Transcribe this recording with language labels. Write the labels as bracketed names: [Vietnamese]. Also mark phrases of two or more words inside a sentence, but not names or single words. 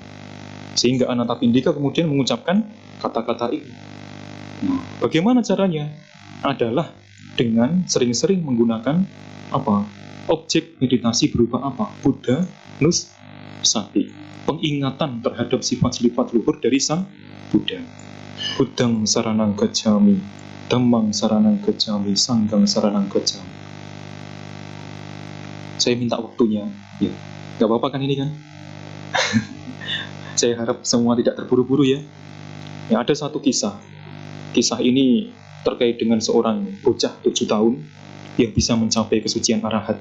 [Indonesian] Sehingga Anathapindika kemudian mengucapkan kata-kata ini. Bagaimana caranya? Adalah dengan sering-sering menggunakan apa? Objek meditasi berupa apa? Buddha Nusati, pengingatan terhadap sifat-sifat luhur dari Sang Buddha. [Pali] Buddhang saranang gacchami, dhammang saranang gacchami, sanghang saranang gacchami. [Indonesian] Saya minta waktunya, ya. Gak apa-apa kan ini kan? Saya harap semua tidak terburu-buru ya. Ya, ada satu kisah. Kisah ini terkait dengan seorang bocah 7 tahun yang bisa mencapai kesucian arahat.